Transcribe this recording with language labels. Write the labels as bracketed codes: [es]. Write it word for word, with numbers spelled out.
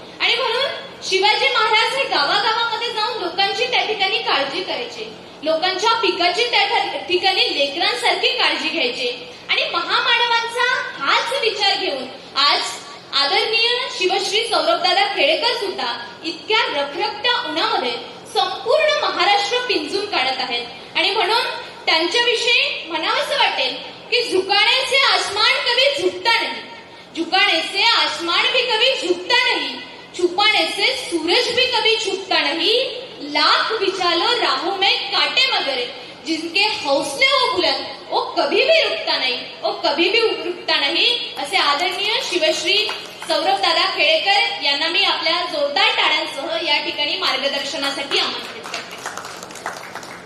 [mr] आणि म्हणून शिवाजी महाराज हे गावागावामध्ये जाऊन लोकांची त्या ठिकाणी काळजी करायचे, लोकांच्या पिकाची त्या ठिकाणी लेकरांसारखी काळजी घ्यायची. आणि महामानवांचा हाच विचार घेऊन आज आदरणीय शिवश्री सौरभदादा खेडेकर सुद्धा इतक्या रखरखत्या उन्हामध्ये संपूर्ण महाराष्ट्र पिंजून काढत आहेत. आणि म्हणून त्यांच्याविषयी म्हणावंसं वाटेल की [hi] झुकाने से आसमान कभी झुकता नाही, झुकाने से आसमान भी कभी झुकता नाही, छुपाने से सूरज भी कभी छुपता नहीं, लाख बिछालो राहों में कांटे मगर जिनके हौसले वो बुलंद वो कभी भी रुकता नहीं, वो कभी भी रुकता नहीं. [mr] असे आदरणीय शिवश्री सौरभदादा खेडेकर यांना मी आपल्या जोरदार टाळ्यांसह या ठिकाणी मार्गदर्शनासाठी आमंत्रित करते.